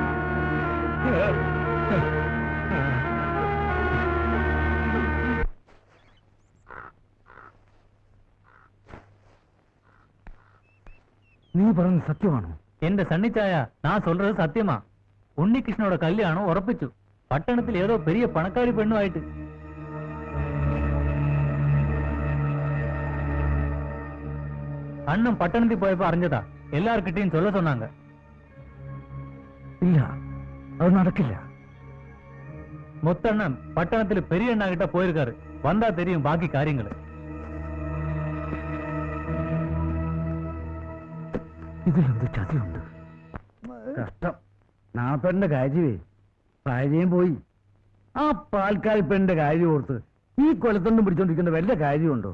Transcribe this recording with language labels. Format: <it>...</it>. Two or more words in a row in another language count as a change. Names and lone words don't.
<ml>നീ പറഞ്ഞത് സത്യമാണോ? എന്റെ സണ്ണിച്ചായ, ഞാൻ சொல்றது സത്യമാ. ഉണ്ണികൃഷ്ണനോட കല്യാണം ഉറപ്പിച്ചു. പട്ടണത്തിൽ ഏതോ പെരിയ പണക്കാരി പെണ്ണുമായിട്ട്. അണ്ണൻ പട്ടണത്തിൽ പോയപ്പോ അറിഞ്ഞതാ.</ml> <ta>എല്ലാർക്കിട്ടെയും சொல்ல சொன்னாங்க.</ta> <ml>ഇല്ല, അത് നടക്കില്ല.</ml> <ta>மொத்தண்ணன் பட்டணத்தில் பெரிய அண்ணா கிட்ட போயிருக்காரு. வந்தா தெரியும் பாக்கி காரியங்கள்.</ta> <ml>ഇതിലെന്ത് ചതിയുണ്ട്? കഷ്ടം. നാപ്പന്റെ കാര്യമേ, ഭാര്യയും പോയി. ആ പാൽക്കാരി പെണ്ണിന്റെ കാര്യം ഓർത്ത് ഈ കൊലത്തൊന്നും പിടിച്ചോണ്ടിരിക്കുന്ന വല്ല കാര്യമുണ്ടോ?</ml>